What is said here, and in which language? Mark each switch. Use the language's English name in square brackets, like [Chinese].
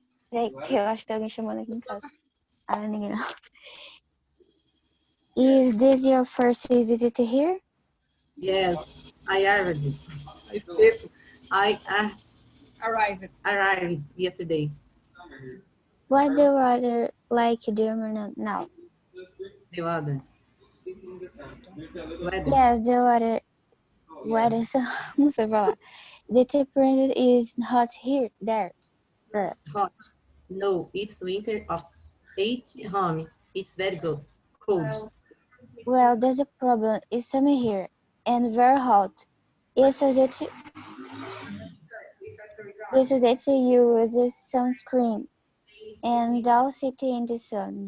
[Portuguese] Peraí, que eu acho que tem alguém chamando aqui em casa. Ah, não é ninguém não. [English] Is this your first visit here? Yes, I arrived. I arrived yesterday. What's the weather like in Germany now? The weather. Yes, the weather, so, [Portuguese] não sei falar. [English] The temperature is hot here, there. Hot. No, it's winter of 8 home. It's very good. Cold. Well, there's a problem. It's summer here and very hot. It's suggest to use sunscreen and don't sit in the sun.